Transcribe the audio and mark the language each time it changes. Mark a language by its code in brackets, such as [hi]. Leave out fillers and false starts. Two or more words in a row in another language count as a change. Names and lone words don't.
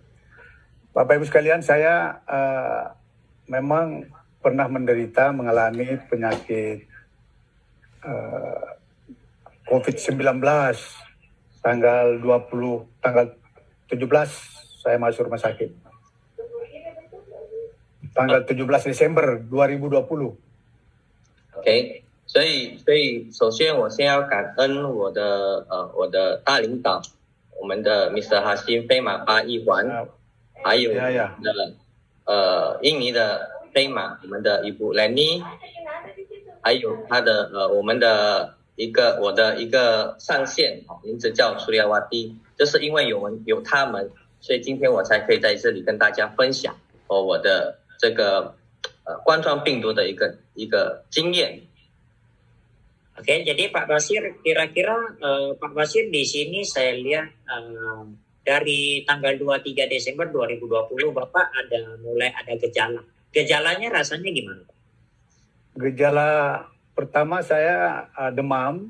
[id] Bapak Ibu sekalian, saya memang pernah mengalami penyakit COVID-19 tanggal 17 saya masuk rumah sakit. Tanggal 17 Desember 2020. [zh] OK。所以首先我先要感恩我的大领导，我们的 Mr. Hashim 飞马8一环，还有印尼的飞马我们的Ibu Leni，还有他的我的一个上线，名字叫Suryawati，就是因为有他们，所以今天我才可以在这里跟大家分享我的这个冠状病毒的一个经验。 [id] Oke, jadi Pak Basir, kira-kira Pak Basir di sini saya lihat dari tanggal 23 Desember 2020 Bapak mulai ada gejala. Gejalanya rasanya gimana? Gejala pertama saya demam.